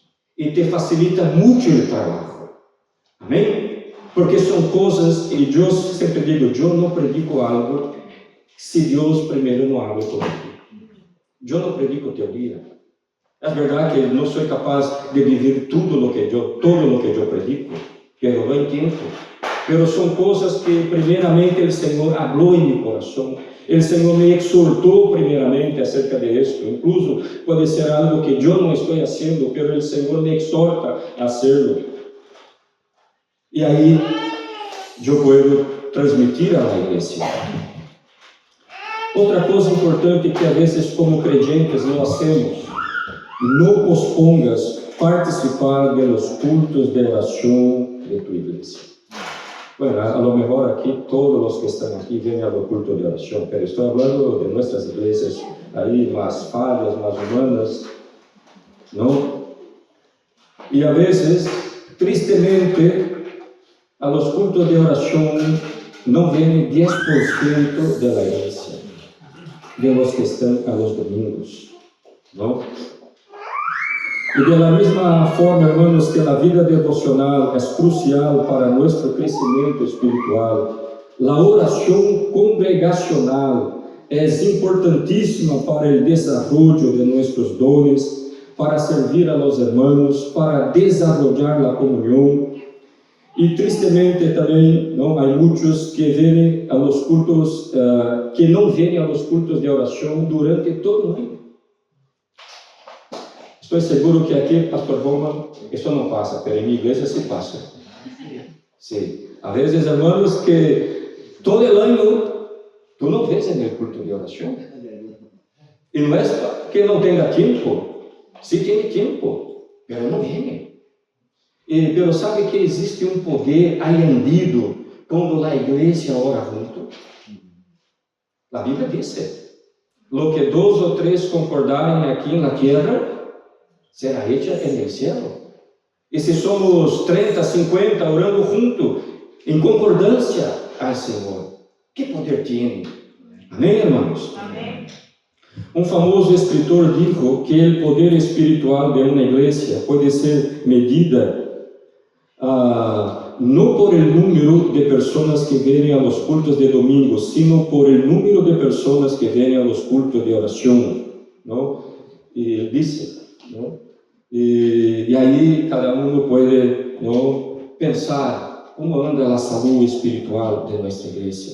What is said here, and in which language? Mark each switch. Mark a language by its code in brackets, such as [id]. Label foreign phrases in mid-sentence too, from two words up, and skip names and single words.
[pt] E te facilita muito o trabalho. Amém? Porque são coisas, e eu sempre digo, eu não predico algo se Deus primeiro não habla comigo. Eu não predico teoria. É verdade que não sou capaz de viver todo o que eu predico, [es] pero lo entendo. [pt] Pero são coisas que primeiramente o Senhor falou em meu coração. O Senhor me exortou primeiramente acerca de isso. Incluso pode ser algo que eu não estou fazendo, pero o Senhor me exorta a hacerlo. E aí eu posso transmitir à igreja. Outra coisa importante que às vezes como crentes não hacemos: não pospongas participar dos cultos de oração de tu igreja. [es] Bueno, a lo mejor aquí todos los que están aquí vienen al culto de oración, pero estoy hablando de nuestras iglesias ahí más fallas, más humanas, ¿no? Y a veces, tristemente, a los cultos de oración no viene 10% de la iglesia, de los que están a los domingos, ¿no? [pt] E de la mesma forma, hermanos, que a vida devocional é crucial para nosso crescimento espiritual, a oração congregacional é importantíssima para o desenvolvimento de nossos dones, para servir [es] a los hermanos, [pt] para desenvolver a comunhão. E tristemente também, não, há muitos que vêm [es] a los cultos, [pt] que não vêm [es] a los cultos [pt] de oração durante todo o ano. Estou seguro que aqui, Pastor Bowman, isso não passa, mas em minha igreja se passa. [es] Sí. A veces, hermanos, que todo el año tú no ves en el culto de oración. Y no es que no tenga tiempo. Sí tiene tiempo, pero no viene. Pero sabe que existe un poder añadido cuando la iglesia ora junto. La Biblia dice, lo que 2 o 3 concordaren aquí en la tierra, será hecha en el cielo. [pt] E se somos 30, 50 orando junto, em concordância ao Senhor, que poder tem? Amém, irmãos? Amém. [es] Um famoso escritor dijo que [pt] o poder espiritual de uma igreja pode ser medida [es] no por el número de personas que vienen a los cultos de domingo, sino por el número de personas que vienen a los cultos de oración, ¿no? Y él dice, ¿no? Y ahí cada uno puede, ¿no?, pensar cómo anda la salud espiritual de nuestra iglesia.